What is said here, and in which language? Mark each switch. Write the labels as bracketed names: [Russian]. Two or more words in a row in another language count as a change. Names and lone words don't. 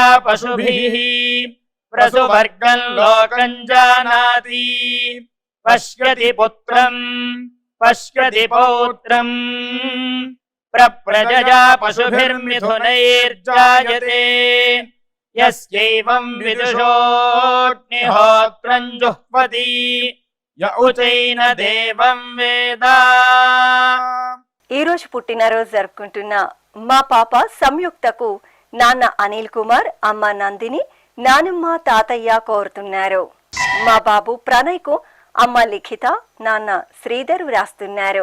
[Sanskrit] पशुभिः प्रसुवर्गं लोकं जानाति पश्यति पुत्रं पश्यति पौत्रं प्रप्रजया पशुभिर्मिथुनैर्जायते यस्यैवं विदुषोऽग्निहोत्रं जुह्वति य उचैन देवं वेद। [Telugu] ఈ రోజు పుట్టినరోజు జరుపుకుంటున్న మా పాప సంయుక్తకు నాన్న అనిల్ కుమార్, అమ్మ నందిని, నానమ్మ, తాతయ్య కోరుతున్నారు. మా బాబు ప్రణయ్కు అమ్మ లిఖిత, నాన్న శ్రీధర్ వ్రాస్తున్నారు.